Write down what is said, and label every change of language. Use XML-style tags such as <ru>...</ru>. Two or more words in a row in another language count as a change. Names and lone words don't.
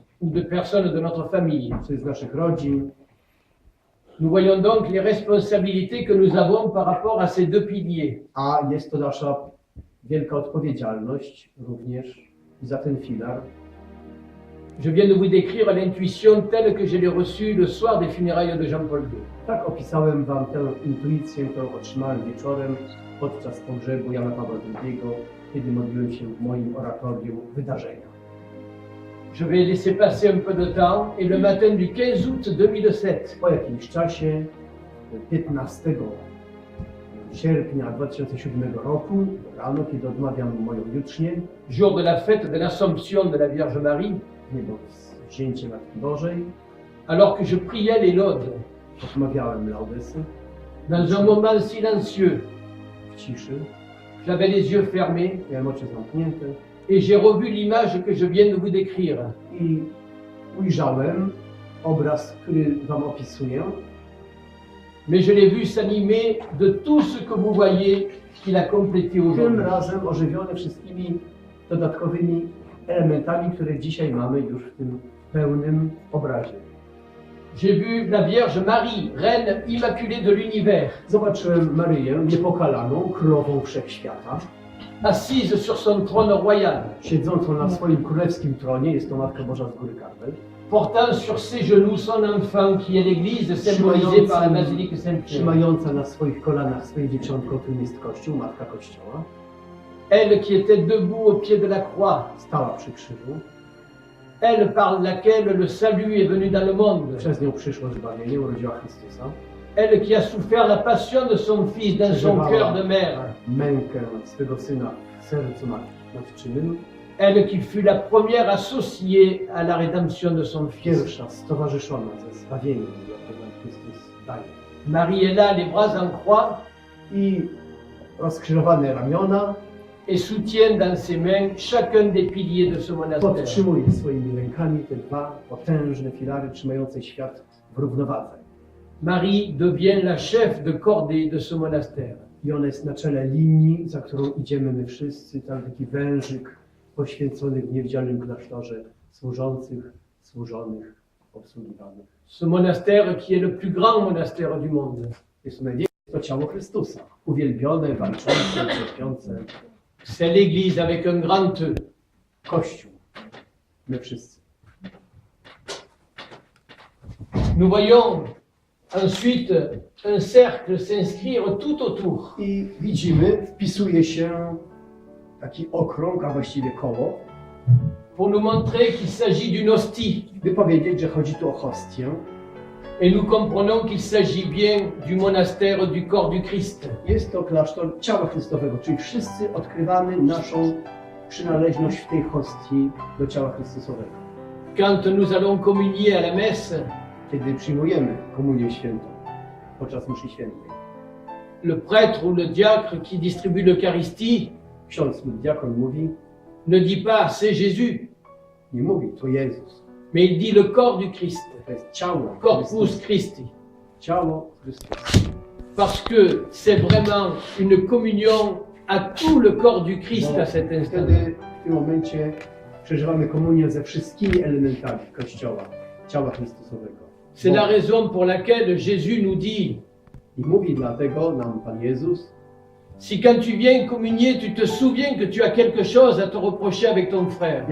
<fr>ou de personnes de notre famille.</fr> <pl>Czy z naszych rodzin.</pl> <fr>Nous voyons donc les responsabilités que nous avons par rapport à ces deux piliers.</fr> <pl>A jest to nasza wielka odpowiedzialność również za ten filar.</pl> <fr>Je viens de vous décrire l'intuition telle que je l'ai reçue le soir des funérailles de Jean-Paul II.</fr> <pl>Tak opisałem wam tę intuicję, którą otrzymałem wieczorem podczas pogrzebu Jana Pawła II, kiedy modliłem się w moim oratorium wydarzenia.</pl> <fr>Je vais laisser passer un peu de temps et le matin du 15 août 2007,</fr> <pl>Po jakimś czasie, 15 sierpnia 2007 roku, rano, kiedy odmawiam moją jucznię,</pl> <fr>jour de la fête de l'Assomption de la Vierge Marie,</fr> <pl>niebo wzięcie Matki Bożej,</pl> <fr>alors que je priais les laudes,</fr> <pl>odmawiałem laudesy</pl> <fr>dans un moment silencieux,</fr> <pl>w ciszy,</pl> <fr>j'avais les yeux fermés</fr> <pl>miałem oczy zamknięte</pl> <fr>et j'ai revu l'image que je viens de vous décrire.</fr> <pl>i ujrzałem obraz, który wam opisuję,</pl> <fr>Mais je l'ai vu s'animer de tout ce que vous voyez qu'il a complété</fr> <pl>tym</pl> <fr>aujourd'hui.</fr> <pl>razem ożywione wszystkimi dodatkowymi elementami, które dzisiaj mamy już w tym pełnym obrazie.</pl> <fr>J'ai vu la Vierge Marie, Reine Immaculée de l'univers,</fr> <pl>Zobaczyłem Maryję, niepokalaną, królową wszechświata,</pl> <fr>assise sur son trône royal,</fr> <pl>siedzącą na swoim królewskim tronie, jest to Matka Boża z góry Karmel,</pl> <fr>portant sur ses genoux son enfant qui est l'Église symbolisée par la basilique Saint-Pierre.</fr> <pl>trzymająca na swoich kolanach swoje dzieciątko, którym jest Kościół, Matka Kościoła,</pl> <fr>Elle qui était debout au pied de la croix,</fr> <pl>stała przy krzyżu,</pl> <fr>elle par laquelle le salut est venu dans le monde,</fr> <pl>Przez nią przyszło zbawienie, urodziła Chrystusa.</pl> <fr>elle qui a souffert la passion de son Fils dans son cœur de mère,</fr> <pl>mękę swego Syna w sercu matczynym.</pl> <fr>elle qui fut la première associée à la rédemption de son Fils.</fr> <pl>Pierwsza stowarzyszona ze zbawieniem, jakie nam Chrystus daje.</pl> <fr>Marie est là, les bras en croix,</fr> <pl>I rozkrzyżowane ramiona</pl> <fr>et soutient dans ses mains chacun des piliers de ce monastère.</fr> <pl>podtrzymuje swoimi rękami te dwa potężne filary trzymające świat w równowadze.</pl> <fr>Marie devient la chef de cordée de ce monastère.</fr> <pl>I ona jest na czele linii, za którą idziemy my wszyscy, tam taki wężyk poświęcony w niewidzialnym klasztorze, służonych, obsługiwanych.</pl> <fr>Ce monastère qui est le plus grand monastère du monde.</fr> <pl>Jest to największe, to ciało Chrystusa, uwielbione, walczące, cierpiące.</pl> <fr>C'est l'Église avec un grand E.</fr> <pl>Kościół, my wszyscy.</pl> <fr>Nous voyons ensuite un cercle s'inscrire tout autour.</fr> <pl>I widzimy, wpisuje się taki okrąg, a właściwie koło,</pl> <fr>Pour nous montrer qu'il s'agit d'une hostie.</fr> <pl>by powiedzieć, że chodzi tu o hostię.</pl> <fr>Et nous comprenons qu'il s'agit bien du monastère du corps du Christ.</fr> <pl>Jest to klasztor ciała Chrystowego, czyli wszyscy odkrywamy naszą przynależność w tej hostii do ciała Chrystusowego.</pl> <fr>Quand nous allons communier à la messe,</fr> <pl>Kiedy przyjmujemy komunię świętą podczas mszy świętej,</pl> <fr>le prêtre ou le diacre qui distribue l'Eucharistie</fr> <pl>ksiądz lub diakon mówi,</pl> <fr>ne dit pas c'est Jésus,</fr> <pl>nie mówi, to Jezus,</pl> <fr>mais il dit le corps du Christ,</fr> <pl>to jest ciało corpus Chrystusa. Christi. Ciało Chrystusa.</pl> <fr>Parce que c'est vraiment une communion à tout le corps du Christ</fr> <pl>Bo</pl> <fr>à cet instant.</fr> <pl>wtedy w tym momencie przeżywamy komunię ze wszystkimi elementami Kościoła, ciała Chrystusowego.</pl> <fr>C'est la raison pour laquelle Jésus nous dit,</fr> <pl>I mówi dlatego nam Pan Jezus,</pl> <fr>si quand tu viens communier, tu te souviens que tu as quelque chose à te reprocher avec ton frère,</fr>